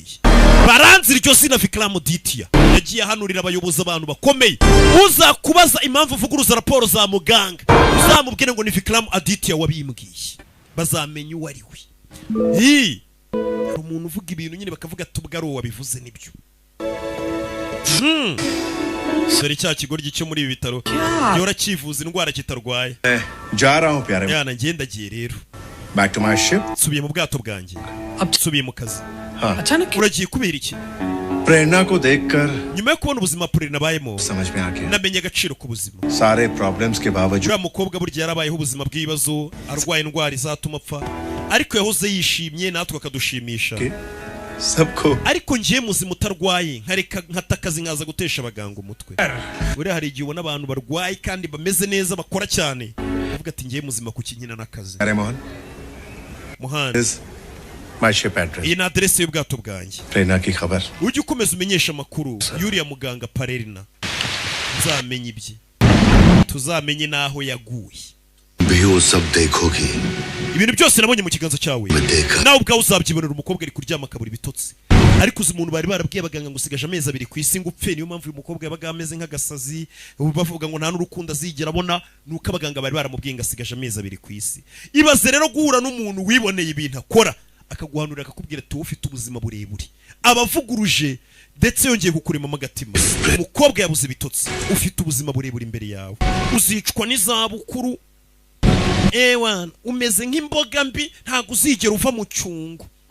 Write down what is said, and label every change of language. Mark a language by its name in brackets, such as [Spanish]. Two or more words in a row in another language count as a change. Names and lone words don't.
[Kinyarwanda] baranzira iryo zina Vikram Aditya yagiye ahanurira abayobozi abantu bakomeye uzakubaza impamvu uvuguruza raporo za muganga uzamubwire ngo ni Vikram Aditya wabimbwiye bazamenye uwo ari we hari umuntu uvuga ibintu nyine bakavuga tubwa ari uwo wabivuze nibyo sore cya kigoryi cyo muri ibi bitaro yora kivuza indwara kitarwaye [Hindi] जा रहा हूं प्यारे [Kinyarwanda] yana ngendagiye rero [English] back to my ship [Kinyarwanda] subiye mu bwato bwanjye subiye mu kazi [Hindi] अचानक [Kinyarwanda] uragiye kubera iki [Hindi] प्रेरणा को देखकर [Kinyarwanda] nyuma yo kubona ubuzima Purerina bayemo [Hindi] समझ में आ गया [Kinyarwanda] namenye agaciro k'ubuzima [Hindi] सारे प्रॉब्लम्स के बावजूद [Kinyarwanda] uriya mukobwa burya yarabayeho ubuzima bw'ibibazo arwaye indwara izatuma apfa ariko yahoze yishimye natwe akadushimisha [Hindi] सबको [Kinyarwanda] ariko ngiye muzima utarwaye nkareka nkatakazi nkaza gutesha abaganga umutwe uriya hari igihe ubona abantu barwaye kandi bameze neza bakora cyane avuga ati ngiye muzima ku kinyina n'akazi [Hindi] अरे मोहन [Kinyarwanda] Muhanda [English] my ship address [Kinyarwanda] iyi ni aderesi y'ubwato bwanjye [Hindi] प्रेरणा की खबर [Kinyarwanda] ujye ukomeza umenyesha amakuru y'uriya muganga Purerina nzamenye ibye tuzamenye n'aho yaguye [Hindi] भी वो सब देखोगी [Kinyarwanda] ibintu byose nabonye mu kiganza cyawe nawe ubwawe uzabyibonera umukobwa ari kuryama akabura ibitotsi ariko uzi umuntu bari barabwiye abaganga ngo usigaje amezi 2 ku isi ngo upfe niyo mpamvu uyu mukobwa yabaga ameze nk'agasazi bavuga ngo nta n'urukundo azigera abona nuko abaganga bari baramubwiye ngo asigaje amezi 2 ku isi ibaze rero guhura n'umuntu wiboneye ibintu akora akaguhanurira akakubwira ati ufite ubuzima burebure abavuguruje ndetse yongeye kukuremamo agatima umukobwa yabuze ibitotsi ufite ubuzima burebure imbere yawe uzicwa n'izabukuru ewan umeze nk'imboga mbi ntago uzigera uva mu cyungo